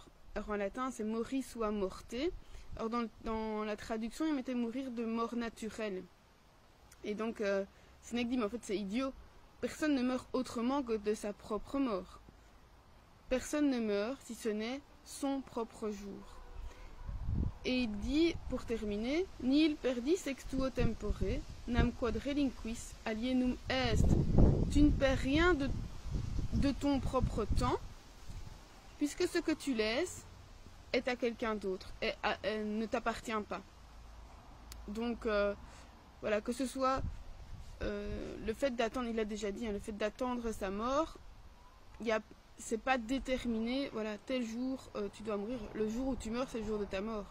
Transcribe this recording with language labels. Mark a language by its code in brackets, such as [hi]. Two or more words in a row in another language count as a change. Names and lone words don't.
[fr] Alors en latin c'est [la] moris sua morte. [fr] Alors dans la traduction il mettait mourir de mort naturelle. Et donc Sénèque dit mais en fait c'est idiot. Personne ne meurt autrement que de sa propre mort. Personne ne meurt si ce n'est son propre jour. Et il dit, pour terminer, [la] nihil perdis extuo tempore, nam quod relinquis alienum est. [fr] Tu ne perds rien de ton propre temps, puisque ce que tu laisses est à quelqu'un d'autre, et ne t'appartient pas. Donc, voilà, que ce soit le fait d'attendre, il a déjà dit, le fait d'attendre sa mort, c'est pas déterminé, voilà, tel jour tu dois mourir, le jour où tu meurs, c'est le jour de ta mort.